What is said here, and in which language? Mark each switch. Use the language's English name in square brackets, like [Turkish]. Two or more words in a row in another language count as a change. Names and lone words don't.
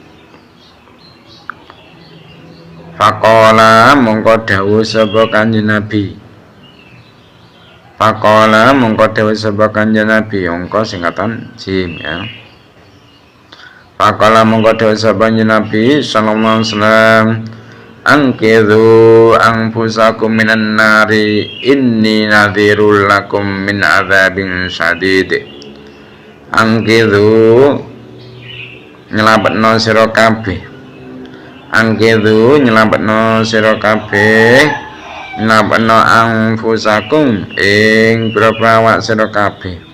[Javanese] Faqala mongko dawuh sapa Kanjeng Nabi. Faqala mongko dawuh sapa Kanjeng Nabi angka singkatan jim ya. [Arabic] Faqala [Javanese] mongko dawuh sapa [Arabic] Nabi صلى الله عليه وسلم أنقذوا أنفسكم من النار إني نذير لكم من عذاب شديد. [Javanese] Angkidhu nyelametno sira kabeh. Angkidhu nyelametno sira kabeh. Nyelametno anfusakum ing awak sira kabeh.